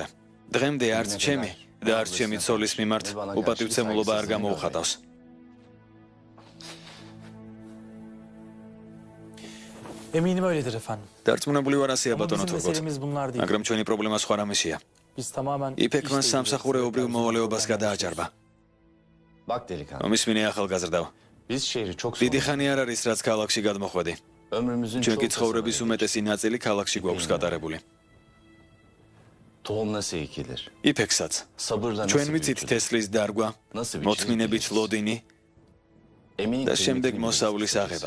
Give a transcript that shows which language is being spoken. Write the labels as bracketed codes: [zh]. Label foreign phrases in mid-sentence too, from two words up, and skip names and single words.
[ka] დღემდე არც ჩემი და არც ჩემი ცოლის მიმართ უპატივცემულობა არ გამოუხატავს. [tr] Eminim öyledir efendim. [ka] დარწმუნებული ვარ ასეა [tr] Ama [ka] ბატონო [tr] bizim [ka] თურქოთ. [tr] meselemiz bunlar değil. [ka] მაგრამ ჩვენი პრობლემა სხვა რამესია. [tr] Biz tamamen [ka] იფეკმა [tr] işte [ka] სამსახურეობრივ მოვალეობას გადააჭარბა. [tr] Bak delikanlı. [ka] მომისმინე ახალგაზრდაო. [tr] Biz şehri çok [ka] დიდი ხანი არ არის რაც ქალაქში გადმოხვედი. ჩვენკი ცხოვრების უმეტესი ნაწილი ქალაქში გვაქვს გატარებული. იფექსაც. ჩვენ ვიცით თესლის დარგვა, მოთმინებით ლოდინი და შემდეგ მოსავლის აღება.